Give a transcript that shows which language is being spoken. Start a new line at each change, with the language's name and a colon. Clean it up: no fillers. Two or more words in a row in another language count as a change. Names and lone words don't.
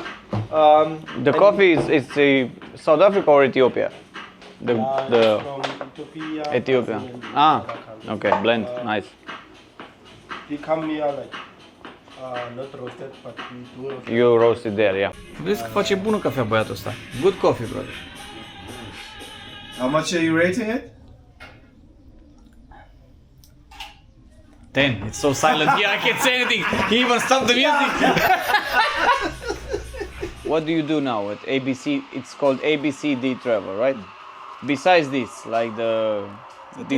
English: The coffee is South Africa or Ethiopia? The from Ethiopia. Ethiopia. Okay, blend, nice. They come here like not roasted, but we do roast. You roast it there, yeah.
Romanian: Vezi că face bună cafea băiatul ăsta.
English: Good coffee, brother. How much are you rating it? 10. It's so silent here, I can't say anything. He even stopped the music. What do you do now at ABC? It's called ABCD Travel, right? Besides this, like these